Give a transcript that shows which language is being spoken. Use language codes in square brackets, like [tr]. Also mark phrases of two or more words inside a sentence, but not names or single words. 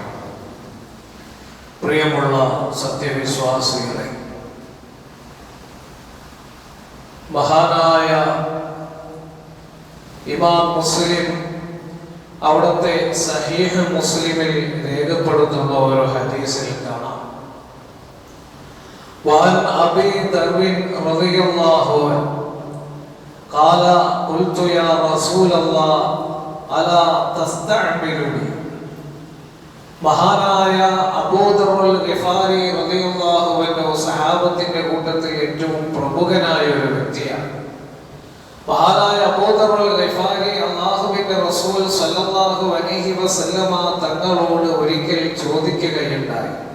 [ml] പ്രിയമുള്ള സത്യവിശ്വാസികളെ, മഹാനായ ഇമാം മുസ്ലിം അവിടുത്തെ സഹീഹ് മുസ്ലിമിൽ രേഖപ്പെടുത്തുന്ന ഒരു ഹദീസിൽ കാണാം: [ar] وعن أبي ذر رضي الله عنه قال قلت يا رسول الله ألا تستعملني. [ml] മഹാനായ അബൂ ദർറുൽ ഗിഫാരി [ar] رضي الله عنه [ml] സഹാബത്തിന്റെ കൂട്ടത്തിൽ ഏറ്റവും പ്രമുഖനായ ഒരു വ്യക്തിയാണ്. മഹാനായ അബൂ ദർറുൽ ഗിഫാരി അല്ലാഹുവിന്റെ റസൂൽ [ar] صلى الله عليه وسلم [ml] തങ്ങളോട് ഒരിക്കൽ ചോദിക്കുകയുണ്ടായി.